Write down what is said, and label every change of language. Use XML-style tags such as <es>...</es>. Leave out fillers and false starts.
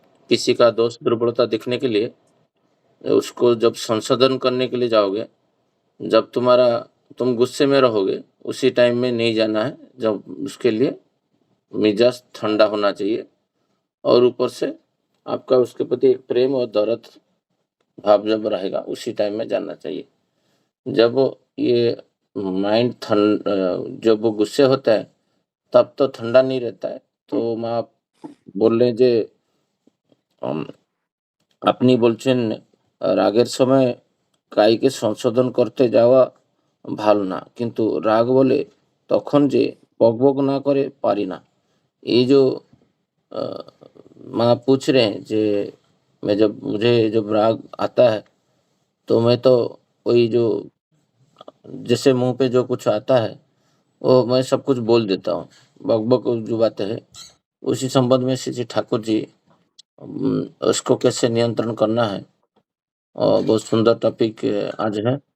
<hi>किसी का दोष दुर्बलता दिखने के लिए उसको जब संशोधन करने के लिए जाओगे, जब तुम गुस्से में रहोगे उसी टाइम में नहीं जाना है, जब उसके लिए मिजाज ठंडा होना चाहिए और ऊपर से आपका उसके प्रति एक प्रेम और दौलत भाव जब रहेगा उसी टाइम में जाना चाहिए। जब ये माइंड जब वो गुस्से होता है तब तो ठंडा नहीं रहता है। तो माँ बोल रहे जे</hi> <bn>আপনি বলছেন রাগের সময় কাইকে সংশোধন করতে যাওয়া ভালো না, কিন্তু রাগ বলে তখন যে বকবক না করে পারি না।</bn> <hi>ये जो माँ पूछ रहे हैं जे मुझे जब राग आता है तो मैं तो वही जो जैसे मुंह पे जो कुछ आता है वो मैं सब कुछ बोल देता हूँ। बकबक जो बातें है उसी संबंध में श्री ठाकुर जी उसको कैसे नियंत्रण करना है और बहुत सुंदर टॉपिक आज है।</hi>